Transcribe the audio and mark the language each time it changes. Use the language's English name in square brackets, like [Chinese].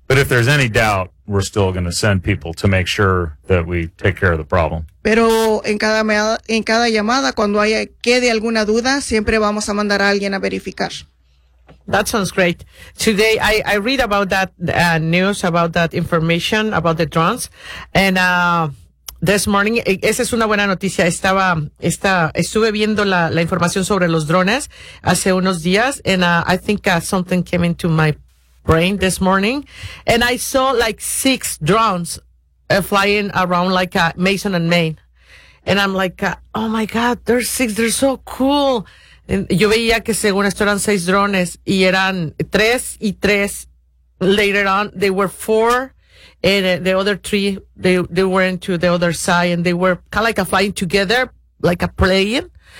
[English] But if there's any doubt, we're still going to send people to make sure that we take care of the problem. [Spanish] Pero en cada llamada, cuando haya quede alguna duda, siempre vamos a mandar a alguien a verificar. [English] That sounds great. Today, I read about that news, about that information, about the drones. And this morning, [Spanish] esa es una buena noticia. Estuve viendo la información sobre los drones hace unos días. [English] And I think something came into my brain this morning. And I saw like 6 drones flying around like Mason and Main. And I'm like, oh my God, there's 6. They're so cool. [Spanish] Yo veía que según esto eran 6 drones y eran 3 y 3. [English] Later on, they were 4 and the other 3, they were into the other side and they were kind of like a flying together, like a plane.